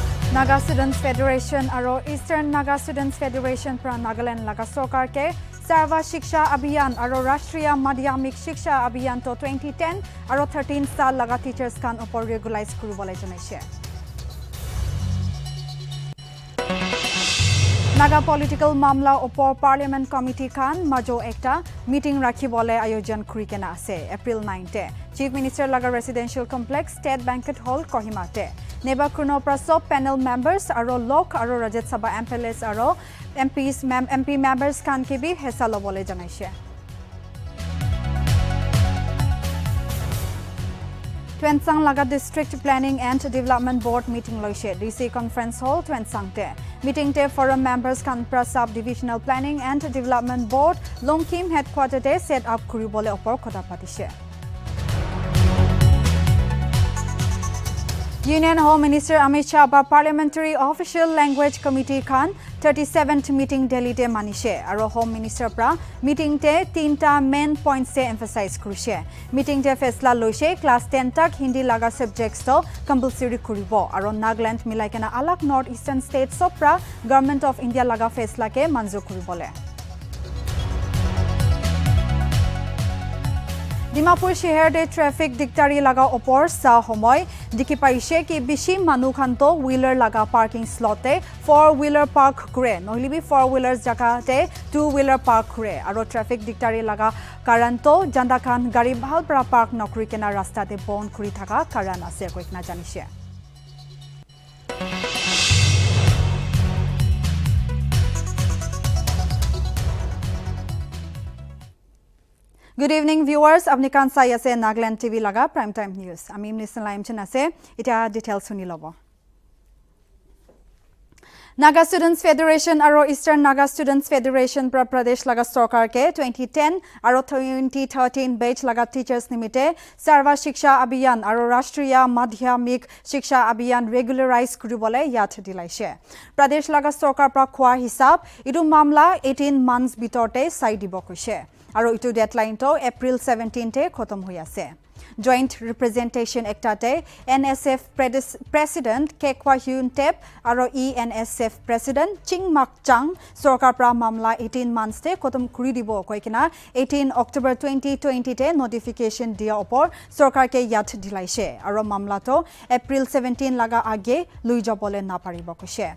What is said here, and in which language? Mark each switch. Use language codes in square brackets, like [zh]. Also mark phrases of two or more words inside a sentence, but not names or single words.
[nag] Naga Students Federation aro Eastern Naga Students Federation pra Nagaland laga sarkar ke Sarva Shiksha Abhiyan aro Rashtriya Madhyamik Shiksha Abhiyan to 2010 aro 13 sal laga teachers kan upor regularize kuribole janaise. Naga Political Mamla upor Parliament Committee kan majo ekta meeting rakhibole ayojan kurikena ase April 9 te Chief Minister laga Residential Complex State Banquet Hall Kohima te Neba Kuno Prasop [en] panel members [nag] aro Lok aro Rajat Sabha MPLS aro [en] MP members [nag] kan ke bi hessa lobole janaise. Twensang laga District Planning and Development Board meeting loise DC Conference Hall Twensang te meeting te [en] forum members [nag] kan Prasap Divisional Planning and Development Board Longkim headquarter te [en] set up [nag] kuribole opor kota patise. Union Home Minister Amit Shah ba Parliamentary Official Language Committee kan 37th meeting Delhi te manishe aro Home Minister pra meeting te tinta [en] main points [nag] se emphasize kurise meeting te faisla loise class 10 tak Hindi laga subjects to compulsory kuribo aro Nagaland milaikena alak North Eastern states pra Government of India laga faisla ke manzur kuribole. Dimapur shehar de traffic diktari laga opor sa homoy dikhi paise ki bishi manu khan to wheeler laga [en] parking slot [nag] te 4-wheeler park kure nohili bi 4-wheelers jaka te 2-wheeler park kure aro traffic diktari laga karan to janda khan gari bhal pra park nokri kena rasta te bon kuri thaka karan ase koikna janise. [en] Good evening viewers, [nag] apni kan sai ase Nagaland TV laga [en] prime time news. [nag] Ami listen line chen ase eta details suni lobo. Naga Students Federation aro Eastern Naga Students Federation pra Pradesh laga sarkar ke 2010 aro 2013 batch laga teachers nimite Sarva Shiksha Abhiyan aro Rashtriya Madhyamik Shiksha Abhiyan regularize kuribole yat dilaise. Pradesh laga sarkar pra khwa hisab idu mamla 18 months bitorte sai dibo koise. Aro itu deadline to April 17 te khotom hoi ase. [en] Joint Representation [nag] Ektate NSF President Kekwa Hyun Tep aro ENSF President Ching Mak Chang Sarkar pra mamla 18 months te khotom kuri dibo koikena 18 October 2020 te notification dia opor Sarkar ke yat dilaise aro mamla to April 17 laga age lui jabole na paribo koise.